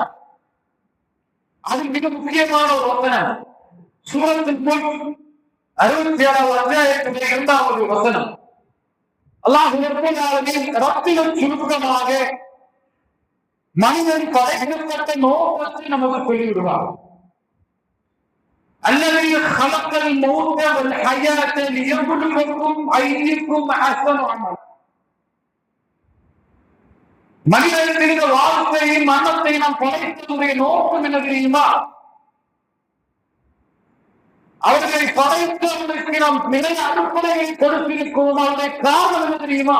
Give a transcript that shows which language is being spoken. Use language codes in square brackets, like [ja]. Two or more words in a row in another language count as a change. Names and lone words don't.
[ta] அது மிக முக்கியமான ஒரு வசனம் சூரத்துல் முல்க் 67வது அத்தியாயத்தின் 2வது வசனம். அல்லாஹ் ரப்பிலும் சுருக்கமாக மனிதன் படைக்கப்பட்ட நோக்கத்தை நமக்கு சொல்லிவிடுவார். [ar] الذي خلق الموت والحياة ليبلوكم أيكم أحسن عملا. [ta] மனிதனுக்கு இந்த வாழ்க்கையை மரணத்தை நாம் படைத்ததுடைய நோக்கம் என்ன தெரியுமா? அவர்களை படைத்தவர்களுக்கு நாம் நிறைய அனுப்புரையை கொடுத்திருக்கிறோம். அவருடைய காரணம் என்ன தெரியுமா?